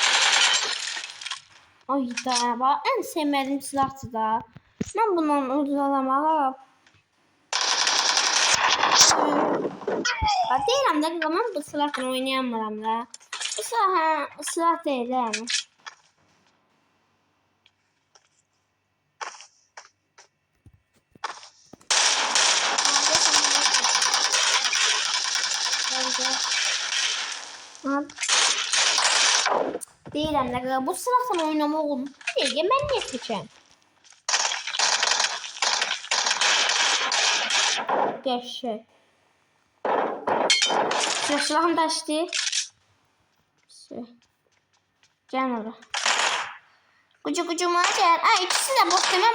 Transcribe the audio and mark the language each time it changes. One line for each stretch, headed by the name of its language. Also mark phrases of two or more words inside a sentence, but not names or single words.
Turkish: Ay da bak en sevmediğim silahtı da. Ben bundan ucuz alamam.
Azerbaijani: Deyirəm də zaman bu silahla oynayamıram da.
Turkish: Bu silah değil yani.
Azerbaijani: Deyirəm də bu silahla oynamaq olmaz. Bir dəqiqə mən niyə keçəm?
Turkish: Geçti. Silahım da açtı. Gel orada. Kucuma gel. Ay ikisi de boş demem.